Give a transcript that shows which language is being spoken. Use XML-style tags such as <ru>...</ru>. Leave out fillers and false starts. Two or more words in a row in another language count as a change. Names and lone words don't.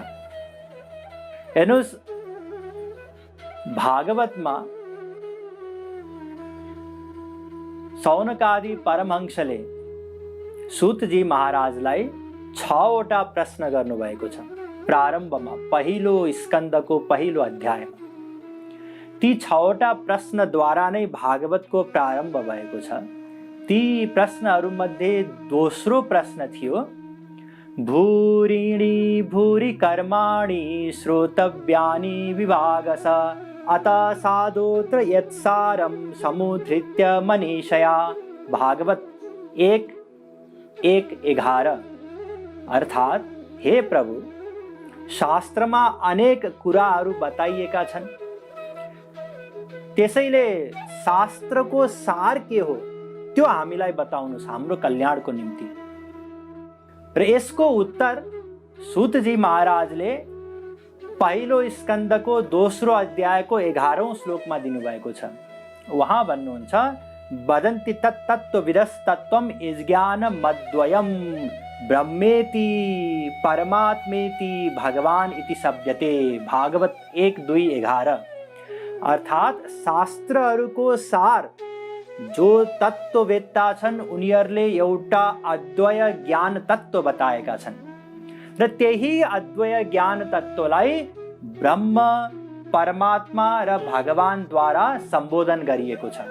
<ne>हेर्नुहोस्, भागवतमा सौनकादि परमहंसले सूतजी महाराजलाई 6वटा प्रश्न गर्नुभएको छ। प्रारम्भमा पहिलो स्कन्धको पहिलो अध्यायमा ती 6वटा प्रश्नद्वारा नै भागवतको प्रारम्भ भएको छ। ती प्रश्नहरूमध्ये दोस्रो प्रश्न थियो,</ne> <sa>भूरिणी भूरि कर्माणि श्रोतव्यानि विभागश अतः साधोत्र यत्सारं समुद्धृत्य मनीषया।</sa> <ne>भागवत 1:1-11। अर्थात हे प्रभु, शास्त्रमा अनेक कुराहरू बताइएका छन्, त्यसैले शास्त्रको सार के हो त्यो हामीलाई बताउनुस् हाम्रो कल्याणको निम्ति। र यसको उत्तर सूतजी महाराजले पहिलो स्कन्दको दोस्रो अध्यायको 11औं श्लोकमा दिनुभएको छ। उहाँ भन्नुहुन्छ,</ne> <sa>वदन्ति तत्तत्त्वविदस्तत्त्वं यज्ञानमद्वयं ब्रह्मेति परमात्मेति भगवान इति शब्दते।</sa> <ne>भागवत 1:2-11। अर्थात शास्त्रहरूको सार जो तत्त्ववेत्ता छन् उनीहरूले एउटा अद्वय ज्ञान तत्त्व बताएका छन् र त्यही अद्वय ज्ञान तत्त्वलाई ब्रह्म, परमात्मा र भगवानद्वारा सम्बोधन गरिएको छ।</ne>